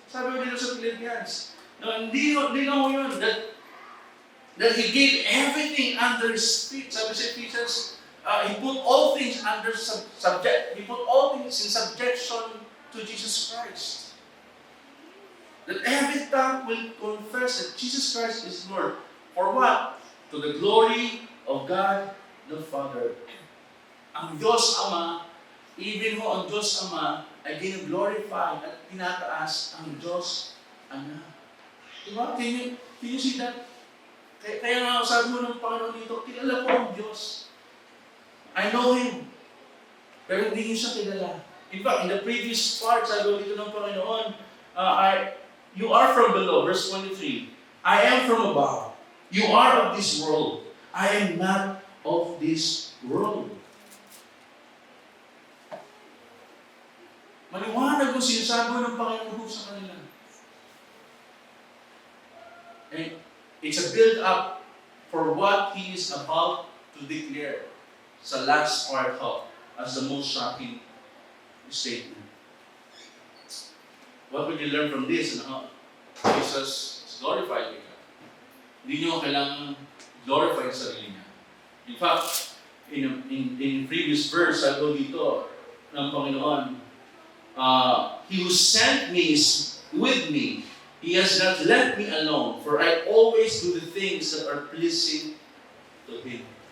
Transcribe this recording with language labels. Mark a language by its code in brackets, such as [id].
[tl] Sabi ko dito sa Philippians. No, hindi lang ho yun, [en] that He gave everything under His feet. [tl] Sabi sa [en] Ephesians, He put all things under He put all things in subjection to Jesus Christ. That every tongue will confess that Jesus Christ is Lord. For what? To the glory of God the Father. [tl] Ang Diyos Ama, even ho ang Diyos Ama, ay gino-glorify at tinataas ang Diyos Anak. Diba? [en] Can you see that? [tl] Kaya nga sabi mo ng Panginoon dito, kilala ko ang Diyos. [en] I know Him. [tl] Pero hindi niyo siya kilala. [en] In fact, in the previous part, [tl] sabi dito ng Panginoon, [en] you are from below, verse 23. I am from above. You are of this world. I am not of this world. [tl] Maliwanag kung sinasabi ng Panginoon sa kanila. [en] And it's a build-up for what He is about to declare sa last part of as the most shocking statement. What would you learn from this? Jesus is glorified by God. [tl] Hindi nyo kailangan glorify sa sarili niya. [en] In fact, in previous verse, [tl] sabi dito ng Panginoon, [en] He who sent me is with me. He has not left me alone, for I always do the things that are pleasing to Him.